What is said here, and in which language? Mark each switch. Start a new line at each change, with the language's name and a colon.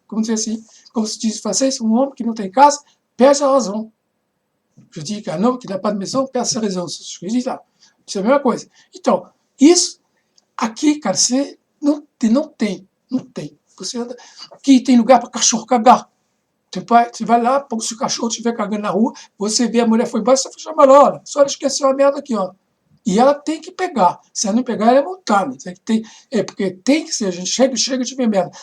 Portuguese: Como dizer assim, como se diz em francês, um homem que não tem casa perde a razão.
French: Je dis qu'un homme qui n'a pas de maison perde sa raison.
Portuguese: Isso é a mesma coisa. Então, isso aqui, cara, você não tem. Você anda, aqui tem lugar para cachorro cagar. Você vai lá, se o cachorro estiver cagando na rua, você vê a mulher foi embora, você chama ela, olha, a senhora esqueceu a merda aqui, ó. E ela tem que pegar. Se ela não pegar, ela é multada. Porque tem que ser, a gente chega de ver merda.